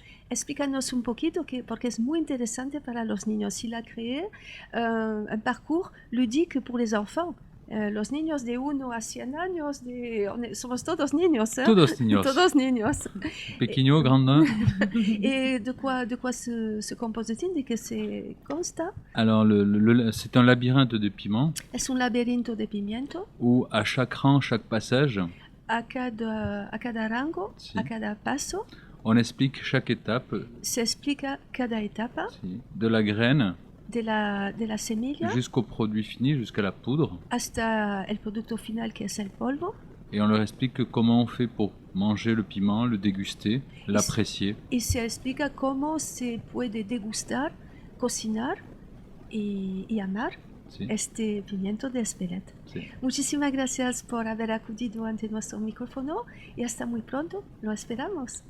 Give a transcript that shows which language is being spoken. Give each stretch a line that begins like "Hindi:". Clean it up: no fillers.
Spanish: Explícanos un poquito, porque es muy interesante para los niños.
French: Il a créé un parcours ludique pour les enfants.
Spanish: Los niños de 1 a 100 años, somos todos niños. Todos niños. Todos niños. Pequeño, grandin.
French: Et de quoi se compose-t-il?
Spanish: De qué se consta?
French: Alors, c'est un labyrinthe de piments
Spanish: Es un laberinto de pimiento.
French: où à chaque rang, chaque passage,
Spanish: A cada rango, Sí. a cada paso,
French: on explique chaque étape,
Spanish: se explica cada etapa
French: de la graine
Spanish: de la semilla
French: jusqu'au produit fini, jusqu'à la poudre.
Spanish: hasta el producto final que es el polvo.
French: Et on leur explique comment on fait pour manger le piment, le déguster, l'apprécier.
Spanish: Y se explica cómo se puede degustar, cocinar y amar Sí. este pimiento de Espelette. Sí. Muchísimas gracias por haber acudido ante nuestro micrófono y hasta muy pronto. Lo esperamos.